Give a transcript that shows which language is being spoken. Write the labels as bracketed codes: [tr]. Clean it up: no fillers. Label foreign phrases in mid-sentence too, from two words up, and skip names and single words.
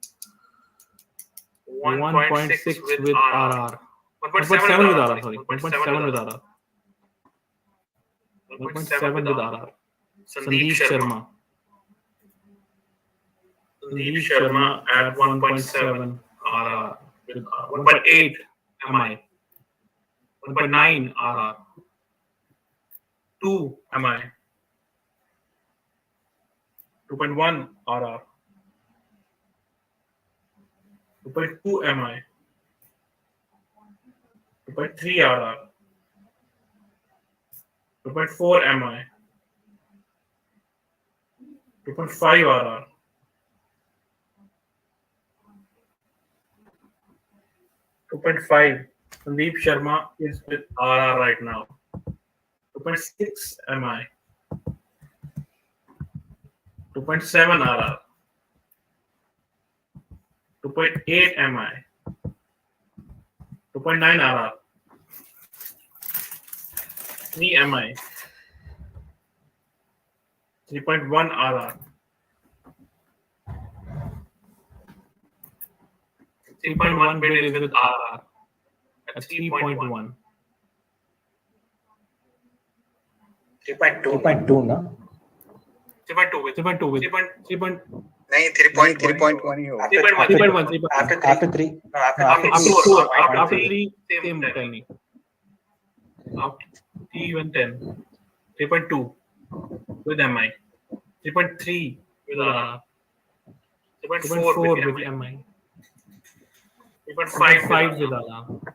[en] 1.6 with RR. 1.7 with RR. Sorry. 1.7 with RR. 1.7 with RR. Sandeep Sharma. At 1.7 RR. 1.8 MI. 1.9 RR. 2 MI. 2.1 RR. 2.2 MI. 2.3 RR. 2.4 MI. 2.5 RR. 2.5. Sandeep Sharma is with RR right now. 2.6 MI. 2.7 RR. 2.8 MI. 2.9 RR. 3 MI. 3.1 RR. 3.1 bid is with RR at 3.1. [hi] 3.2 ना [en] 3.2 with 3.1 [hi] नहीं 3.1 ही होगा 3.1 [en] after 3 after 3 same timing. After 3 even 10. 3.2 with MI. 3.3 with RR. 3.4 with MI. 3.5 with RR.